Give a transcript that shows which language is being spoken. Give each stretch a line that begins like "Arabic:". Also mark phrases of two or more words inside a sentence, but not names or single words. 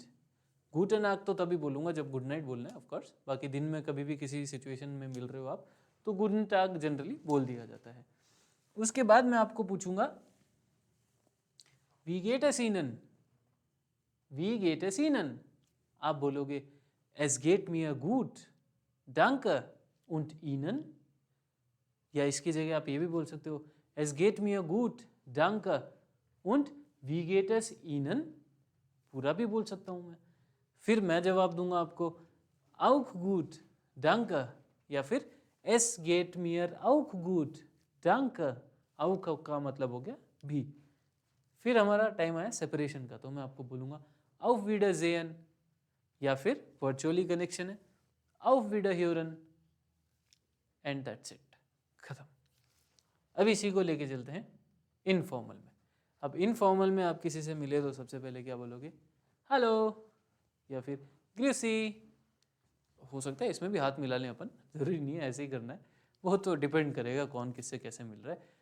German: Guten Tag
Hindi: तो तभी बोलूँगा जब
English: good night
Hindi: बोलना है
English: of course,
Hindi: बाकी दिन में कभी भी किसी सिचुएशन में मिल रहे हो आप तो
German: Guten Tag
Hindi: जनरली बोल दिया जाता है। उसके बाद मैं आपको पूछूंगा
German: wie geht es Ihnen, wie geht es Ihnen,
Hindi: आप बोलोगे
German: es geht mir gut danke und ihnen,
Hindi: या इसकी जगह आप ये भी बोल सकते हो
German: es geht mir gut danke und wie geht es ihnen,
Hindi: पूरा भी बोल सकता हूँ मैं। फिर मैं जवाब दूंगा आपको
German: auch gut danke,
Hindi: या फिर
German: es geht mir auch gut danke
Hindi: आउ का मतलब हो गया भी। फिर हमारा टाइम आया सेपरेशन का, तो मैं आपको बोलूँगा
German: auf Wiedersehen,
Hindi: या फिर
English: virtually connection
Hindi: है
German: auf Wiederhören,
English: and that's it,
Hindi: खत्म। अब इसी को लेके चलते हैं इनफॉर्मल में। अब इनफॉर्मल में आप किसी से मिले तो सबसे पहले क्या बोलोगे? हेलो, या फिर ग्रीसी। हो सकता है इसमें भी हाथ मिला लें अपन, जरूरी नहीं है ऐसे ही करना है, वो तो डिपेंड करेगा कौन किससे कैसे मिल रहा है।